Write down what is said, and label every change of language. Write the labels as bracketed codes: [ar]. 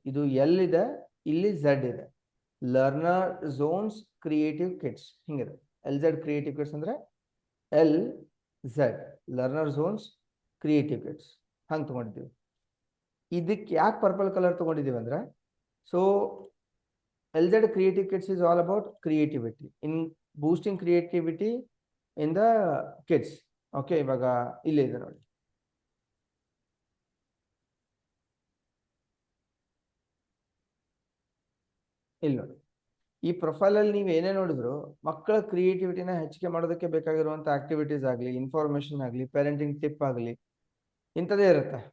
[kn] ಇದು L ಇದೆ, ಇಲ್ಲಿ Z ಇದೆ. ಲರ್ನರ್ ಝೋನ್ಸ್ ಕ್ರಿಯೇಟಿವ್ ಕಿಡ್ಸ್ ಹಿಂಗಿದೆ. LZ ಕ್ರಿಯೇಟಿವ್ ಕಿಡ್ಸ್ ಅಂದರೆ LZ learner zones creative kids ಹಂಗೆ ತೊಗೊಂಡಿದ್ದೀವಿ. ಇದಕ್ಕೆ ಯಾಕೆ ಪರ್ಪಲ್ ಕಲರ್ ತೊಗೊಂಡಿದ್ದೀವಿ ಅಂದರೆ, [en] So LZ creative kids is all about creativity, in boosting creativity in the kids. [kn] Okay, ಇವಾಗ ಇಲ್ಲೇ ಇದೆ ನೋಡಿ. ಇಲ್ಲಿ ನೋಡಿ, ಈ ಪ್ರೊಫೈಲ್ ಅಲ್ಲಿ ನೀವು ಏನೇ ನೋಡಿದ್ರು ಮಕ್ಕಳ ಕ್ರಿಯೇಟಿವಿಟಿನ ಹೆಚ್ಚಿಗೆ ಮಾಡೋದಕ್ಕೆ ಬೇಕಾಗಿರುವಂತ ಆಕ್ಟಿವಿಟೀಸ್ ಆಗಲಿ, ಇನ್ಫಾರ್ಮೇಶನ್ ಆಗಲಿ, ಪೇರೆಂಟಿಂಗ್ ಟಿಪ್ ಆಗಲಿ, ಇಂಥದ್ದೇ ಇರುತ್ತೆ.